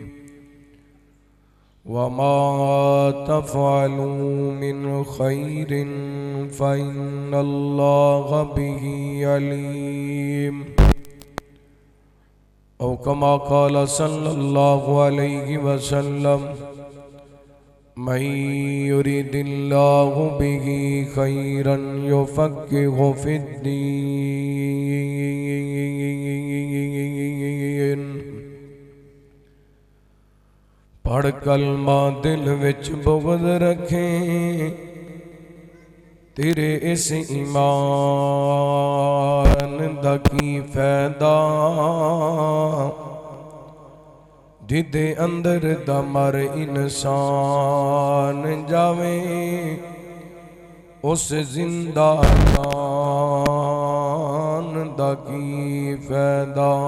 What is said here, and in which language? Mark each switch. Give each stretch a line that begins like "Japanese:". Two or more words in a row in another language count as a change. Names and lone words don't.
Arabic: وما تفعلوا من خير فإن الله به عليم. أو كما قال صلى الله عليه وسلم من يرد الله به خيرا يفقهه في الدين.
Punjabi: پڑھ کلمہ دل وچ بغض رکھیں تیرے اس ایمان دا کی فائدہ جدے اندر دا مر انسان جاوے اس زندہ جان دا کی فائدہ.